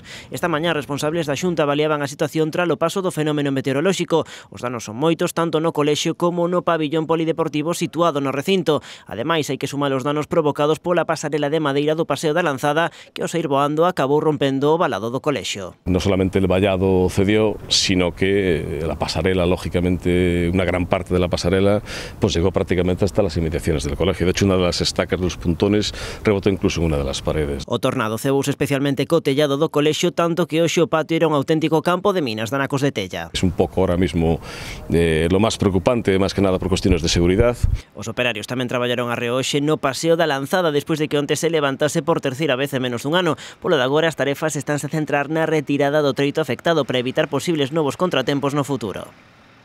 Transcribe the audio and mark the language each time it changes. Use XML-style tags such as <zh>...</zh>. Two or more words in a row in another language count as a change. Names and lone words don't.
<gl>Esta mañá, responsables da Xunta avaliaban a situación tras o paso do fenómeno meteorolóxico. Os danos son moitos, tanto no colexio como no pabillón polideportivo situado no recinto. Ademais, hai que sumar os danos provocados pola pasarela de madeira do Paseo da Lanzada, que ao saír voando acabou rompendo o valado do colexio.</gl> <es>No solamente el vallado cedió, sino que la pasarela, lógicamente, una gran parte de la pasarela, pues llegó prácticamente hasta las inmediaciones del colegio. De hecho, una de las estacas de los puntones rebotó incluso en una de las paredes.</es> <gl>O tornado cebouse especialmente co tellado do colexio, tanto que hoxe o patio era un auténtico campo de minas de anacos de tella.</gl> <es>Es un poco ahora mismo lo más preocupante, más que nada por cuestiones de seguridad.</es> <gl>Os operarios tamén traballaron arreo hoxe no Paseo da Lanzada despois de que onte se levantase por terceira vez en menos dun ano. Polo de agora, as tarefas estánse a centrar na retirada do treito afectado para evitar posibles novos contratempos no futuro.</gl>